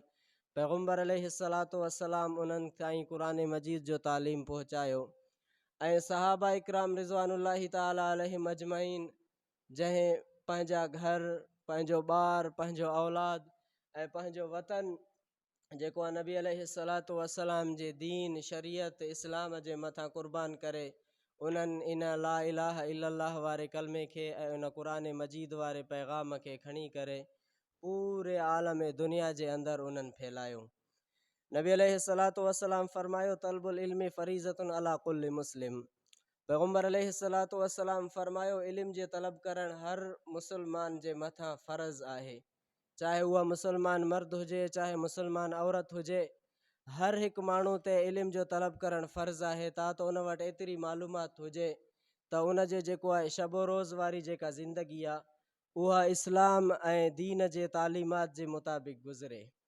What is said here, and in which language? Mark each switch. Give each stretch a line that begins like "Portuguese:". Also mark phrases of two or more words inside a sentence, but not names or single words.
Sindhi: पैगम्बर
Arabic: عليه الصلاة والسلام
Sindhi: उन्हनि ताईं क़ुरान मजीद जो तालीम पहुचायो, ऐं सहाबा इकराम रिज़वानुल्लाहि ताला अलैहिम अजमईन, जंहिं पंहिंजा घर, पंहिंजो ॿार, पंहिंजो औलाद ऐं पंहिंजो वतन जेको आहे नबी अलैहिस्सलातु वस्सलाम जे दीन शरीयत इस्लाम जे मथां क़ुर्बान करे, उन्हनि इन
Arabic: لا إله إلا الله
Sindhi: वारे कलमे खे ऐं उन क़ुरान मजीद वारे पैगाम खे खणी करे पूरे आलम दुनिया जे अंदरि उन्हनि फैलायो। नबी
Arabic: عليه الصلاة والسلام
Sindhi: फ़रमायो,
Arabic: طلب العلم فريضة على كل مسلم.
Sindhi: पैगम्बर
Arabic: عليه الصلاة والسلام
Sindhi: फ़रमायो, इल्म जे तलब करण हर मुसलमान जे मथां फ़र्ज़ आहे, चाहे उहा मुसलमान मर्द हुजे, चाहे मुसलमान औरत हुजे। हर हिकु माण्हू ते इल्म जो तलब करणु फ़र्ज़ु आहे। त उन वटि एतिरी मालूमात हुजे त उन जे जेको आहे शबो रोज़ वारी जेका ज़िंदगी आहे, उहा इस्लाम ऐं दीन जे तालीमात जे मुताबिक़ गुज़रे।